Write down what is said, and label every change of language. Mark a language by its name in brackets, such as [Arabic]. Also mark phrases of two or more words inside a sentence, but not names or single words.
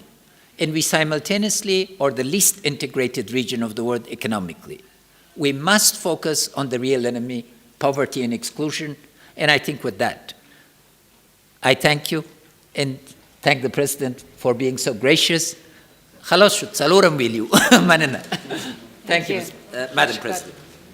[English] And we simultaneously are the least integrated region of the world economically. We must focus on the real enemy, poverty and exclusion, and I think with that, I thank you and thank the President for being so gracious. خلاص شد سلورم ویلیو مننه. Thank you, Madam President.